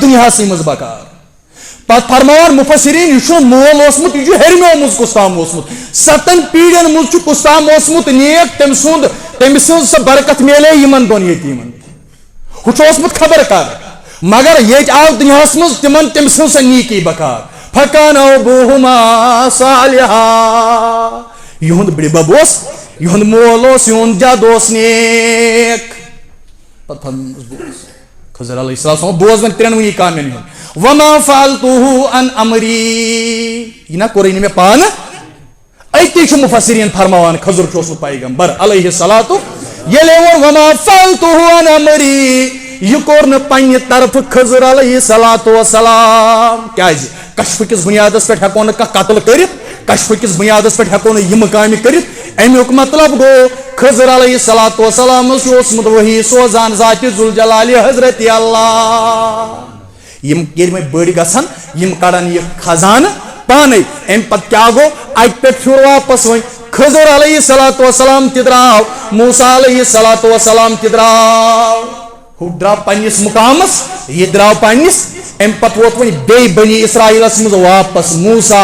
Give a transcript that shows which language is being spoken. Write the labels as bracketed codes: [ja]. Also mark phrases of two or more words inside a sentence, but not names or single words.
[ks] دُنیاہسٕے منٛز بکار پتہٕ فرماوان مُفسریٖن یہِ چھُ مول اوسمُت یہِ چھُ ہیٚرمیو منٛز کُستام اوسمُت 7 پیٖڑین منٛز چھُ کُستام اوسمُت نیک تٔمۍ سٕنٛز سۄ برکت میلے یِمن دۄن یتیٖمن ہُہ چھُ اوسمُت خبر کر مگر ییٚتہِ آو دُنیاہس منٛز تِمن تٔمۍ سٕنٛز سۄ نیکی بکار [ar] فکانا ابوہما [ks] صالحا یِہُنٛد بٕڈِبب اوس یِہُنٛد مول اوس یِہُنٛد جد اوس نیک پتہٕ فرمووُس بوز خضر [ar] علیہ السلام [ks] بوز وۄنۍ 3 کامٮ۪ن ہُنٛد [ar] وما فعلتُہ عن امری [ks] یہِ نہ کوٚرُے نہٕ مےٚ پانہٕ أتی چھُ مُفسریٖن فرماوان خضر چھُ اوسمُت پیغمبر [ar] علیہ الصلوۃ [ks] ییٚلہِ ووٚن [ar] وما فعلتُہ عن امری [ks] یہِ کوٚر نہٕ پننہِ طرفہٕ خضر [ar] علیہ الصلوۃ والسلام [ks] کیازِ کشفہٕ کِس بُنیادس پٮ۪ٹھ ہٮ۪کو نہٕ کانٛہہ قتل کٔرِتھ کشفہٕ کِس بُنیادس پٮ۪ٹھ ہٮ۪کو نہٕ یِمہٕ کامہِ کٔرِتھ امیُک مطلب گوٚو خضر علیہ الصلوۃ والسلامس چھُ اوسمُت ؤحی سوزان ذاتِ ذوالجلال حضرت اللہ یِم ییٚلہِ وۄنۍ بٔڑۍ گژھن یِم کڑن یہِ خزانہٕ پانے امہِ پتہٕ کیاہ گوٚو اَتہِ پٮ۪ٹھ پھیوٗر واپس وۄنۍ خضر [ar] علیہ الصلوۃ والسلام [ks] تہِ درٛاو موسیٰ [ar] علیہ الصلوۃ والسلام [ks] تہِ درٛاو ہُہ درٛاو پننِس مُقامس یہِ درٛاو پننِس امہِ پتہٕ ووت وۄنۍ بیٚیہِ بنی اسرائیلس منٛز واپس موسیٰ